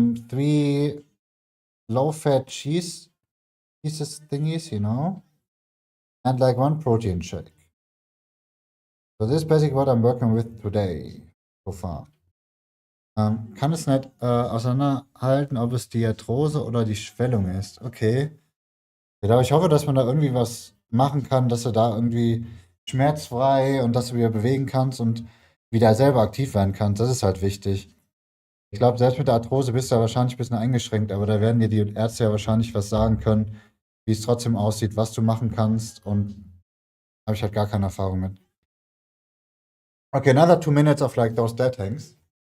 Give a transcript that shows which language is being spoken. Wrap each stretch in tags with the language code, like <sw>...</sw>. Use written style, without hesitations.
<en>3 low-fat cheese pieces thingies, you know, and like 1 protein shake. So this is basically what I'm working with today so far.</en> <de>Kann es nicht auseinanderhalten, ob es die Arthrose oder die Schwellung ist. Okay. Ja, aber ich hoffe, dass man da irgendwie was machen kann, dass du da irgendwie schmerzfrei und dass du wieder bewegen kannst und wieder selber aktiv werden kannst. Das ist halt wichtig. Ich glaube, selbst mit der Arthrose bist du ja wahrscheinlich ein bisschen eingeschränkt, aber da werden dir die Ärzte ja wahrscheinlich was sagen können, wie es trotzdem aussieht, was du machen kannst und habe ich halt gar keine Erfahrung mit.</de> <en>Okay, another 2 minutes of like those dead hangs.</en>